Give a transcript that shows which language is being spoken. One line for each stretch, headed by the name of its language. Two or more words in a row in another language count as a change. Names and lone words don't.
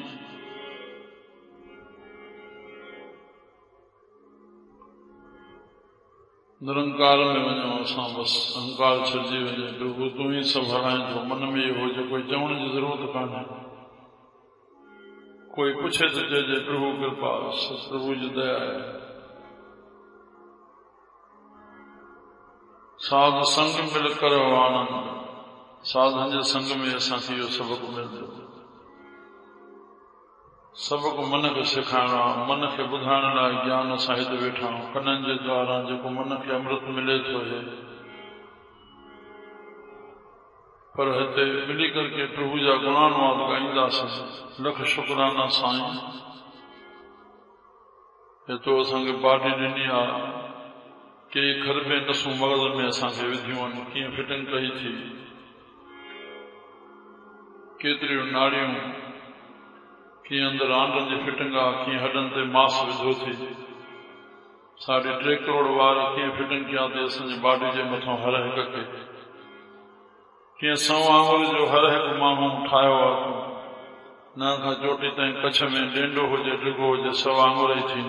Sindhi: निरंकार में वञो असां, बसि अहंकार छॾिजी वञे। प्रभु तूं ई सभु हलाईंदो। मन में इहो हुजे, कोई चवण जी ज़रूरत कान्हे। कोई पुछे तो चइजे प्रभु कृपा, प्रभु जी दया आहे।
Hindi: साधु संग मिल कर आनंद।
Sindhi: साधन जे संग में असांखे इहो सबक मिलंदो। सबक मन खे सेखारिणो आहे, मन खे ॿुधाइण लाइ ज्ञान असां हिते वेठा आहियूं। कननि जे द्वारा जेको मन खे अमृत मिले थो हे, पर हिते मिली करके प्रभु जा गुणानुवाद ॻाईंदासीं। लख शुक्राना साईं, हेतिरो असांखे पार्टी ॾिनी आहे। के खरबे नसूं मग़ज़ में असांखे विधियूं आहिनि, कीअं फिटिंग कई थी। केतरियूं नाड़ियूं कीअं अंदरि आंडनि जी फिटिंग आहे, कीअं हॾनि ते मांस विधो थी, 3.5 करोड़ वार कीअं फिटिंग कया अथई असांजी बॉडी जे मथां हर हिक खे, कीअं सवा आंगुर जो हर हिकु माण्हू ठाहियो आहे तूं, न खां चोटी ताईं कच्छ में डेंडो हुजे डिघो हुजे सवा आंगुर ई थींदो।